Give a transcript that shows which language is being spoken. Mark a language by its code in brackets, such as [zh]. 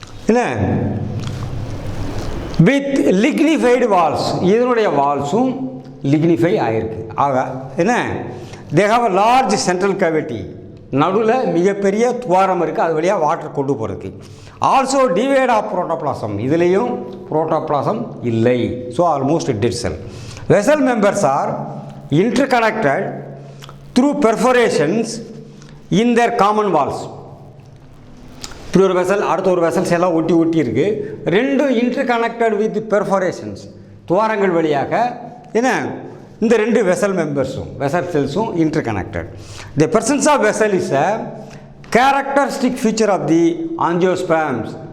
[ta] என்ன [en] with lignified walls, [ta] இதனுடைய வால்ஸும் லிக்னிஃபை ஆகிருக்கு. ஆக என்ன, [en] they have a large central cavity, [ta] நடுவில் மிகப்பெரிய துவாரம் இருக்குது, அது வழியாக வாட்டர் கொண்டு போகிறதுக்கு. [en] also devoid of protoplasm, [ta] இதுலேயும் புரோட்டோபிளாசம் இல்லை. [en] So almost dead cell. Vessel members are interconnected through perforations in their common walls. [ta] இப்படி ஒரு வெசல் அடுத்த ஒரு வெசல்ஸ் எல்லாம் ஒட்டி இருக்குது, 2 [en] interconnected with perforations, [ta] துவாரங்கள் வழியாக என்ன இந்த 2 vessel மெம்பர்ஸும் vessel செல்ஸும் interconnected. [en] The presence of vessel is a characteristic feature of the angiosperms.